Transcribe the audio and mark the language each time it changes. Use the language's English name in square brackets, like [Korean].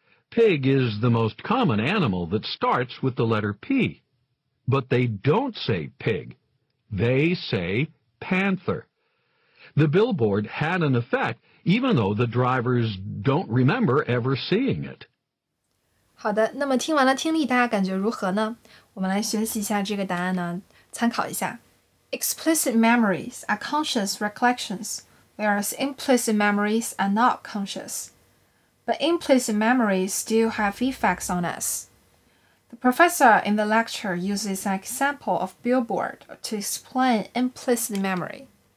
[English] Pig is the most common animal that starts with the letter P. But they don't say pig. They say panther. The billboard had an effect, even though the drivers don't remember ever seeing it. [Chinese] 好的，那么听完了听力，大家感觉如何呢？我们来学习一下这个答案呢，参考一下。 [English] Explicit memories are conscious recollections, whereas implicit memories are not conscious. But implicit memories still have effects on us. The professor in the lecture uses an example of billboard to explain implicit memory.